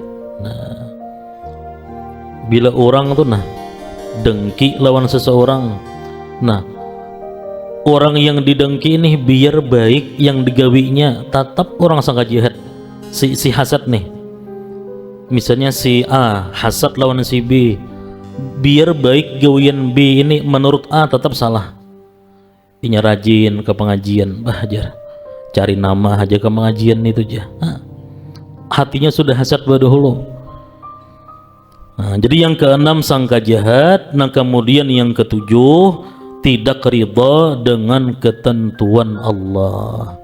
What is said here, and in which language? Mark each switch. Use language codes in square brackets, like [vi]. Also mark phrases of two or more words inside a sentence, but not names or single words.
[bjn] Nah, bila orang tuh dengki lawan seseorang, nah orang yang didengki ini biar baik yang digawinya tetap orang sangka jahat. Si hasad nih, misalnya si A hasad lawan si B, biar baik gawian B ini menurut A tetap salah. Inya rajin ke pengajian, ajar cari nama aja ke pengajian itu aja. Hatinya sudah hasad dahulu. Nah, jadi yang keenam sangka jahat. Nah, kemudian yang ketujuh tidak ridha dengan ketentuan Allah.